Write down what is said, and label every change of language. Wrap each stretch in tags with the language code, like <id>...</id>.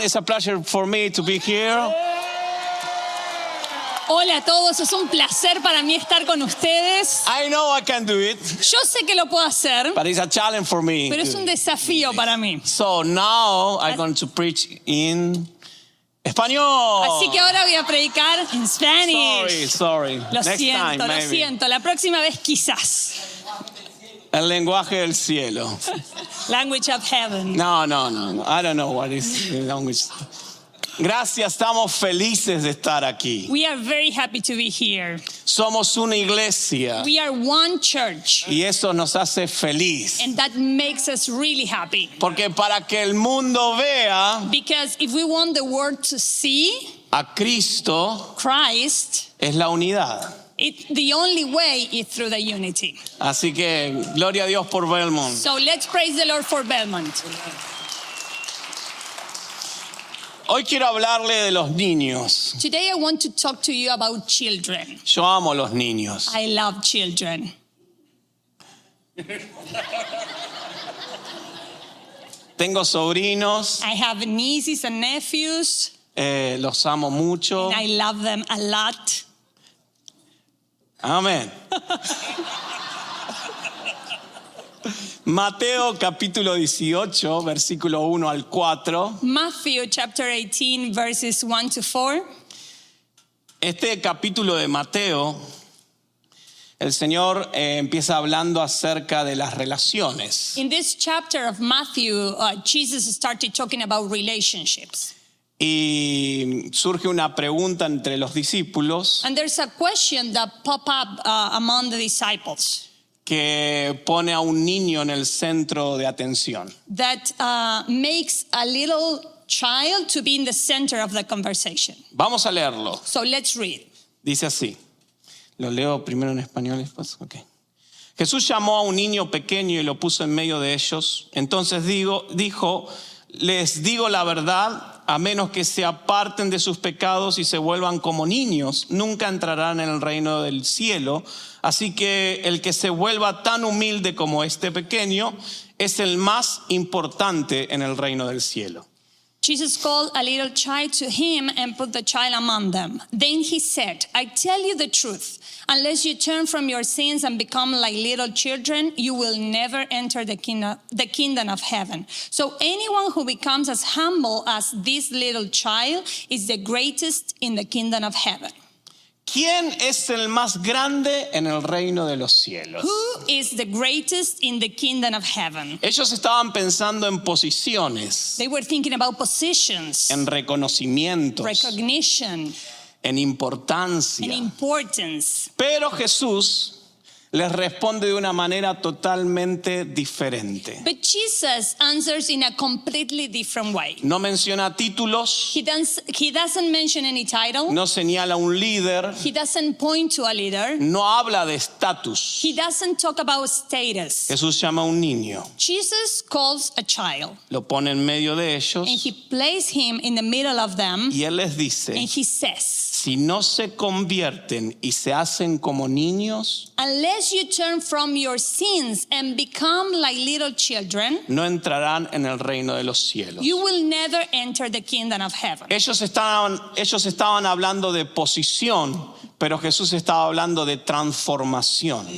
<en>It's a pleasure for me to be here.</en> <es>Hola a todos, es un placer para mí estar con ustedes.</es> <en>I know I can do it,</en> <es>Yo sé que lo puedo hacer,</es> <en>but it's a challenge for me.</en> <es>pero es un desafío para mí.</es> <en>So now I'm going to preach in español.</en> <es>Así que ahora voy a predicar en Spanish.</es> <en>Sorry.</en> <es>Lo</es> <en>Next time,</en> <es>siento, lo</es> <en>maybe.</en> <es>siento. La próxima vez quizás. El lenguaje del cielo.</es> <en>Language of heaven. No. I don't know what is the language.</en> <es>Gracias, estamos felices de estar aquí.</es> <en>We are very happy to be here.</en> <es>Somos una iglesia</es> <en>We are one church,</en> <es>y eso nos hace feliz.</es> <en>and that makes us really happy.</en> <es>Porque para que el mundo vea</es> <en>Because if we want the world to see</en> <es>a Cristo</es> <en>Christ,</en> <es>es la unidad.</es> <en>the only way is through the unity.</en> <es>Así que gloria a Dios por Belmont.</es> <en>So let's praise the Lord for Belmont.</en> <es>Hoy quiero hablarle de los niños.</es> <en>Today I want to talk to you about children.</en> <es>Yo amo los niños.</es> <en>I love children.</en> <es>Tengo sobrinos,</es> <en>I have nieces and nephews,</en> <es>los amo mucho.</es> <en>and I love them a lot.</en> <es>Amén. Mateo capítulo 18, versículo 1 al 4.</es> <en>Matthew chapter 18 verses 1 to 4.</en> <es>Este capítulo de Mateo, el Señor empieza hablando acerca de las relaciones.</es> <en>In this chapter of Matthew, Jesus started talking about relationships.</en> <es>Y surge una pregunta entre los discípulos</es> <en>And there's a question that pop up among the disciples</en> <es>que pone a un niño en el centro de atención.</es> <en>that makes a little child to be in the center of the conversation.</en> <es>Vamos a leerlo.</es> <en>So let's read.</en> <es>Dice así. Lo leo primero en español y después. Okay. Jesús llamó a un niño pequeño y lo puso en medio de ellos. Entonces dijo, les digo la verdad, a menos que se aparten de sus pecados y se vuelvan como niños, nunca entrarán en el reino del cielo. Así que el que se vuelva tan humilde como este pequeño es el más importante en el reino del cielo.</es> <en>Jesus called a little child to him and put the child among them. Then he said, I tell you the truth. Unless you turn from your sins and become like little children, you will never enter the kingdom of heaven. So anyone who becomes as humble as this little child is the greatest in the kingdom of heaven.</en> <es>¿Quién es el más grande en el reino de los cielos?</es> <en>Who is the greatest in the kingdom of heaven?</en> <es>Ellos estaban pensando en posiciones,</es> <en>They were thinking about positions,</en> <es>en reconocimientos,</es> <en>recognition,</en> <es>en</es> <en>and</en> <es>importancia.</es> <en>importance.</en> <es>Pero Jesús les responde de una manera totalmente diferente.</es> <en>But Jesus answers in a completely different way.</en> <es>No menciona títulos,</es> <en>He doesn't mention any title.</en> <es>no señala un líder,</es> <en>He doesn't point to a leader.</en> <es>no habla de estatus.</es> <en>He doesn't talk about status.</en> <es>Jesús llama a un niño,</es> <en>Jesus calls a child</en> <es>lo pone en medio de ellos</es> <en>and he places him in the middle of them</en> <es>y él les dice,</es> <en>and he says,</en> <es>si no se convierten y se hacen como niños,</es> <en>unless you turn from your sins and become like little children,</en> <es>no entrarán en el reino de los cielos.</es> <en>you will never enter the kingdom of heaven.</en> <es>Ellos estaban hablando de posición, pero Jesús estaba hablando de transformación.</es>